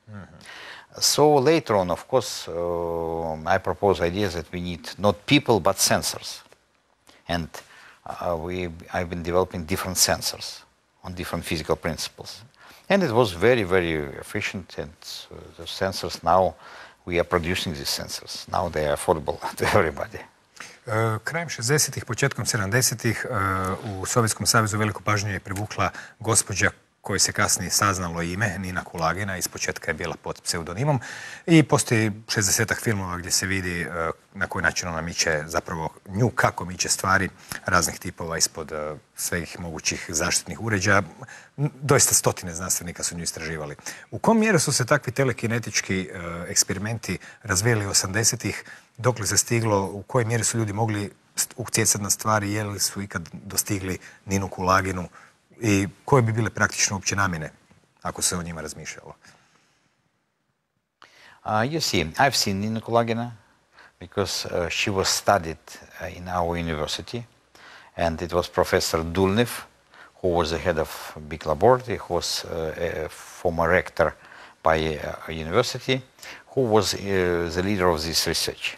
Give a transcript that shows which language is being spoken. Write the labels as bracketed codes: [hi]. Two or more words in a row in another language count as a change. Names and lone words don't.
[en] So later on, of course, I propose ideas that we need not people but sensors, and I've been developing different sensors on different physical principles. And it was very, very efficient, and the sensors now, we are producing these sensors. Now they are affordable to everybody. [hr] Krajem 60-ih, početkom 70-ih u Sovjetskom savezu veliku pažnju je privukla gospođa kojoj se kasnije saznalo ime, Nina Kulagina, ispočetka je bila pod pseudonimom i postoji 60-ak filmova gdje se vidi na koji način ona miče, zapravo nju kako miče stvari raznih tipova ispod svih mogućih zaštitnih uređaja. Doista stotine znanstvenika su nju istraživali. U kom mjeru su se takvi telekinetički eksperimenti razvijeli 80-ih, dokle se stiglo, u kojoj mjeri su ljudi mogli utjecati na stvari, je li su ikad dostigli Ninu Kulaginu i koje bi bile praktično uopće namjene ako se o njima razmišljalo? [en] You see, I've seen Nina Kulagina because she was studied in our university, and it was Professor Dulnev, who was the head of big laboratory, who was a former rector by a university, who was the leader of this research.